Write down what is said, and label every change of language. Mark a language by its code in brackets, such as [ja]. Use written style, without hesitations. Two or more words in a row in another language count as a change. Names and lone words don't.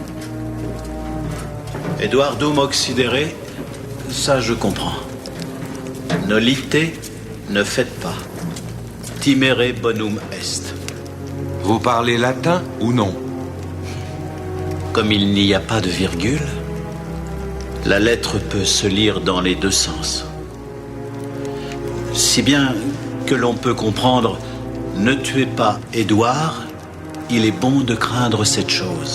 [la] Eduardum occidere, [fr] ça je comprends. Nolite, ne faites pas. [la] Timere bonum est. [fr] Vous parlez latin ou non? Comme il n'y a pas de virgule, la lettre peut se lire dans les deux sens. Si bien que l'on peut comprendre: ne tuez pas Édouard, il est bon de craindre cette chose.